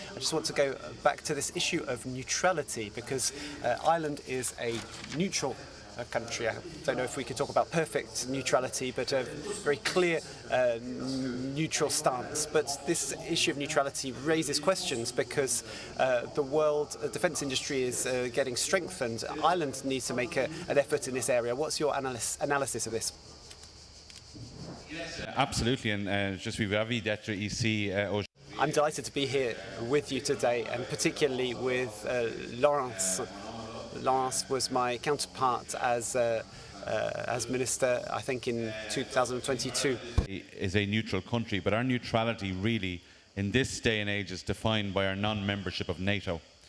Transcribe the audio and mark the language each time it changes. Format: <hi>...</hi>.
<en>I just want to go back to this issue of neutrality, because Ireland is a neutral country. I don't know if we could talk about perfect neutrality, but a very clear neutral stance. But this issue of neutrality raises questions because the world defence industry is getting strengthened. Ireland needs to make an effort in this area. What's your analysis of this? Absolutely, and</en> <fr>je suis ravi d'être ici aujourd'hui.</fr> <en>I'm delighted to be here with you today, and particularly with Laurence. Laurence was my counterpart as minister, I think, in 2022. Is a neutral country, but our neutrality really, in this day and age, is defined by our non-membership of NATO.</en>